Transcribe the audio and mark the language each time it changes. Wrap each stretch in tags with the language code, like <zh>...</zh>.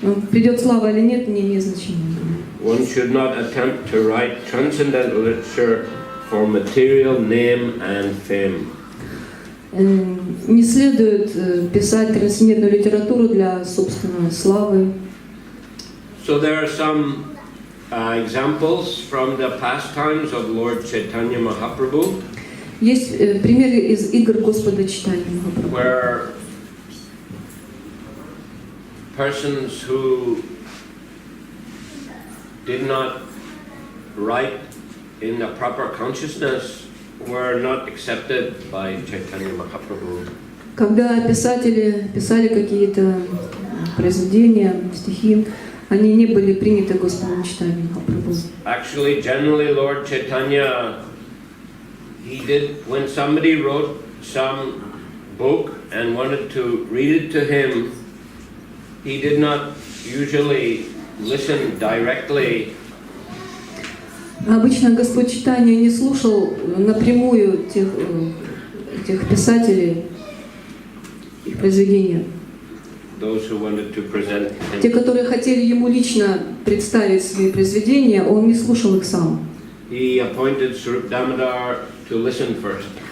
<ru>Придет слава или нет, не имеет значения.</ru> <en>One should not attempt to write transcendental literature for material name and fame.</en> <ru>Не следует писать трансцендентную литературу для собственной славы.</ru> <en>So there are some examples from the pastimes of Lord Chaitanya Mahaprabhu.</en> <ru>Есть примеры из игр Господа Чайтаньи Махапрабху,</ru> <en>Where persons who did not write in the proper consciousness were not accepted by Chaitanya Mahaprabhu.</en> <ru>Когда писатели писали какие-то произведения, стихи, они не были приняты Господом Чайтаньи Махапрабху.</ru> <en>Actually, generally, Lord Chaitanya, he did, when somebody wrote some book and wanted to read it to him, he did not usually listen directly.</en> <ru>Обычно Господь читания не слушал напрямую тех писателей, их произведения.</ru> <en>Those who wanted to present him.</en> <ru>Те, которые хотели ему лично представить свои произведения, он не слушал их сам.</ru> <en>He appointed Swarup Damodar to listen first.</en>